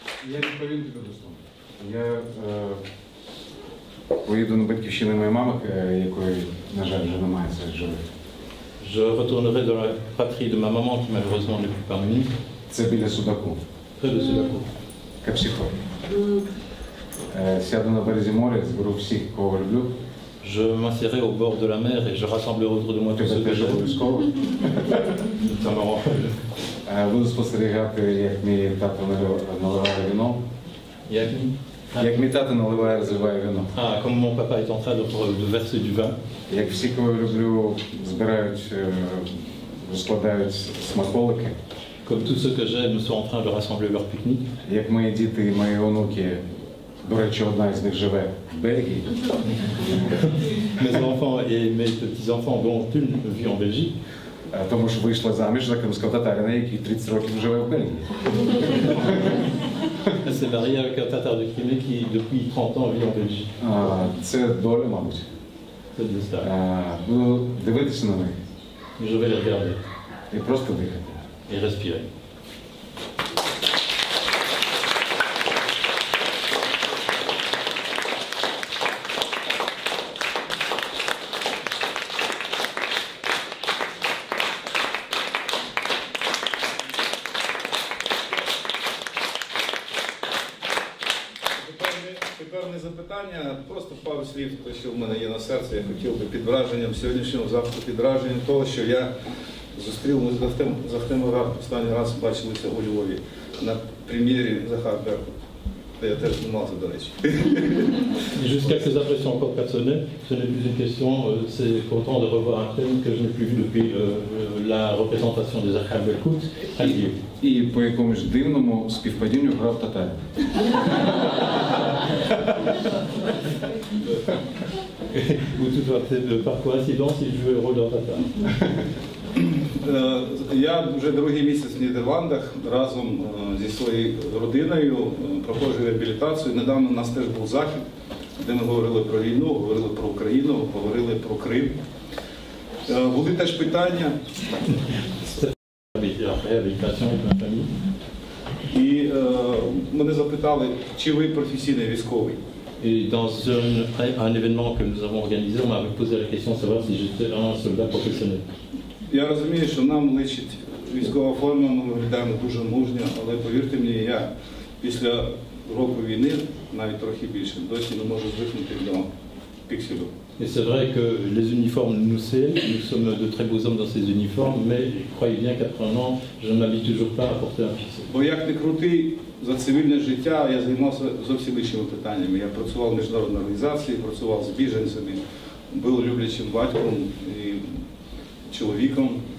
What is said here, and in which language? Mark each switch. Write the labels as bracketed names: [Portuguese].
[Ukrainian] Я відповім тобі дословно. Я поїду на батьківщину моєї мами, якої, на жаль, вже немає серед живих. [French] Je retournerai dans la patrie de ma maman qui malheureusement n'est plus parmi nous, [Ukrainian] Це біля Судаку, [French] près de Sudaku. [Ukrainian] Капсіхой. Сяду на березі моря, зберу всіх, кого люблю. [French] Je m'assierai au bord de la mer et je rassemblerai autour de moi tous [Ukrainian] Тебе [French] ceux que [Ukrainian] теж [French] j'aime. [Ukrainian] обов'язково. [French] Notamment, [Ukrainian] Буду спостерігати, як мій тато наливає віно. Як мій тато наливає, розливає віно. [French] Ah, comme mon papa est en train de verser du vin, [Ukrainian] Як всі, кого люблю, збирають, розкладають смаколики. [French] comme tous ceux que j'aime sont en train de rassembler leur pique-nique, [Ukrainian] Як мої діти і мої онуки, до речі, одна із них живе в Бельгії. [French] mes enfants et mes petits-enfants, dont une vit en Belgique, [Ukrainian] Тому що вийшла заміж за кримського татарина, який 30 років живе в Бельгії. [French] elle s'est mariée avec un tatar de Crimée qui, depuis 30 ans, vit en Belgique. [Ukrainian] Це доля, мабуть. [French] C'est le destin. [Ukrainian] Буду дивитися на них [French] Je vais les regarder [Ukrainian] і просто дихати. [French] et respirer. [Ukrainian] Тепер не запитання, просто пару слів, те, що в мене є на серці. Я хотів би під враженням сьогоднішнього заходу, під враженням того, що я зустрів, ми з Ахтемом Ага останній раз бачилися у Львові на прем'єрі Захар Беркут, де я теж знімався, до речі. [French] Et juste quelques impressions encore personnelles, ce n'est plus une question, c'est content de revoir un thème que je n'ai plus vu depuis la représentation des Arkham Belkout à Lyon. [Ukrainian] І по якомусь дивному співпадінню грав татар. [French] Ou tout par coïncidence, il jouait le rôle d'un tatar. [Ukrainian] Я вже другий місяць в Нідерландах разом зі своєю родиною проходжу реабілітацію. Недавно у нас теж був захід, де ми говорили про війну, говорили про Україну, говорили про Крим. Були теж питання. [French] réhabilitation avec ma famille. [Ukrainian] І мене запитали, чи ви професійний військовий. [French] Et dans un événement que nous avons organisé, on m'avait posé la question de savoir si j'étais un soldat professionnel. [Ukrainian] Я розумію, що нам личить військова форма, ми виглядаємо дуже мужньо, але повірте мені, я після року війни, навіть трохи більше, досі не можу звикнути до пікселю. [French] Et c'est vrai que les uniformes nous scellent, nous sommes de très beaux hommes dans ces uniformes, mais croyez bien qu'après un an, je ne m'habitue toujours pas à porter un pixel. [Ukrainian] Бо як не крути, за цивільне життя я займався зовсім іншими питаннями. Я працював в міжнародній організації, працював з біженцями, був люблячим батьком і чоловіком.